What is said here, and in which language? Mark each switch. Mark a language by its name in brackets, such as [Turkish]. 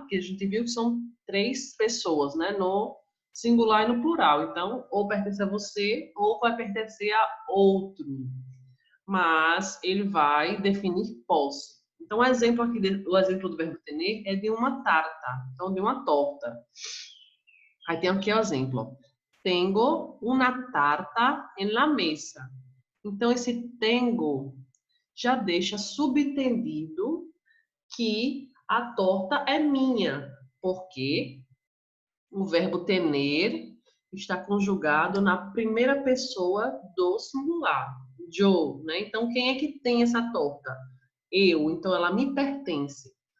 [Portuguese] Porque a gente viu que são três pessoas, né? No singular e no plural. Então, ou pertence a você ou vai pertencer a outro. Mas ele vai definir posse. Então, o exemplo do verbo tener é de uma tarta, então de uma torta. Aí tem aqui o exemplo. [Spanish] Tengo una tarta en la mesa. [Portuguese] Então, esse tengo já deixa subentendido que a torta é minha, porque o verbo tener está conjugado na primeira pessoa do singular, yo, né? Então, quem é que tem essa torta? Eu, então ela me pertence.